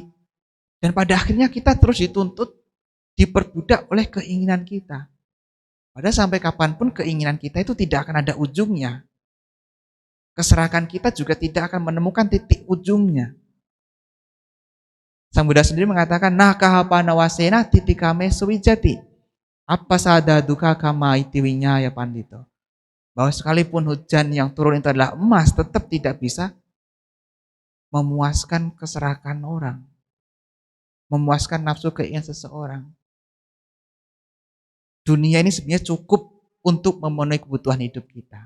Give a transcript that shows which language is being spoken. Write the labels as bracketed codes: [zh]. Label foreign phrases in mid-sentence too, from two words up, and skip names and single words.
[id] Dan pada akhirnya kita terus dituntut, diperbudak oleh keinginan kita. Padahal sampai kapanpun keinginan kita itu tidak akan ada ujungnya. Keserakan kita juga tidak akan menemukan titik ujungnya. Sang Buddha sendiri mengatakan, [pi] nakahapana wasena titikame suwijati. Apa sada duka kama itiwinya ya pandito. [id] Bahwa sekalipun hujan yang turun itu adalah emas, tetap tidak bisa memuaskan keserakan orang. Memuaskan nafsu keinginan seseorang. Dunia ini sebenarnya cukup untuk memenuhi kebutuhan hidup kita.